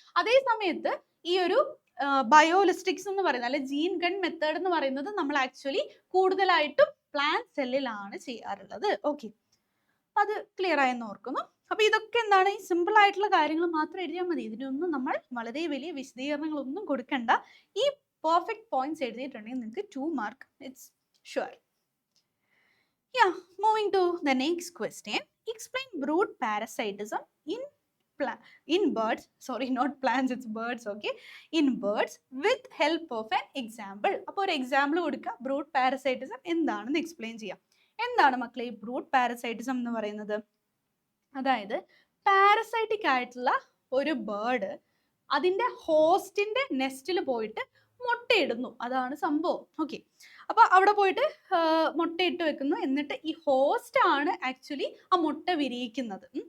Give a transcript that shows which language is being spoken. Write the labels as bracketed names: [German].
[Malayalam] അതേ സമയത്ത് ഈ ഒരു ബയോലിസ്റ്റിക്സ് എന്ന് പറയുന്നത്, അല്ലെ ജീൻ ഗൺ മെത്തേഡ് എന്ന് പറയുന്നത് നമ്മൾ ആക്ച്വലി കൂടുതലായിട്ടും പ്ലാന്റ് സെല്ലിലാണ് ചെയ്യാറുള്ളത്. ഓക്കെ, അപ്പൊ അത് ക്ലിയർ ആയെന്ന് ഓർക്കുന്നു. അപ്പൊ ഇതൊക്കെ എന്താണ്? ഈ സിമ്പിൾ ആയിട്ടുള്ള കാര്യങ്ങൾ മാത്രം എഴുതിയാൽ മതി. ഇതിനൊന്നും നമ്മൾ വളരെ വലിയ വിശദീകരണങ്ങളൊന്നും കൊടുക്കണ്ട. ഈ പെർഫെക്റ്റ് പോയിന്റ്സ് എഴുതിയിട്ടുണ്ടെങ്കിൽ നിങ്ങൾക്ക് 2 mark [English] It's sure. Yeah, moving to the next question. Explain brood parasitism in birds. Sorry, not plants, it's birds. Okay, in birds with help of an example. [Malayalam] അപ്പോൾ ഒരു എക്സാമ്പിൾ കൊടുക്കുക. ബ്രൂഡ് പാരസൈറ്റിസം എന്താണെന്ന് explain ചെയ്യാം. എന്താണ് മക്കളെ ഈ brood parasitism എന്ന് പറയുന്നത്? അതായത് പാരസൈറ്റിക് ആയിട്ടുള്ള ഒരു ബേർഡ് അതിന്റെ ഹോസ്റ്റിന്റെ നെസ്റ്റിൽ പോയിട്ട് മുട്ടയിടുന്നു. അതാണ് സംഭവം. ഓക്കെ, അപ്പൊ അവിടെ പോയിട്ട് മുട്ടയിട്ട് വെക്കുന്നു. എന്നിട്ട് ഈ ഹോസ്റ്റ് ആണ് ആക്ച്വലി ആ മുട്ട വിരിയിക്കുന്നത്.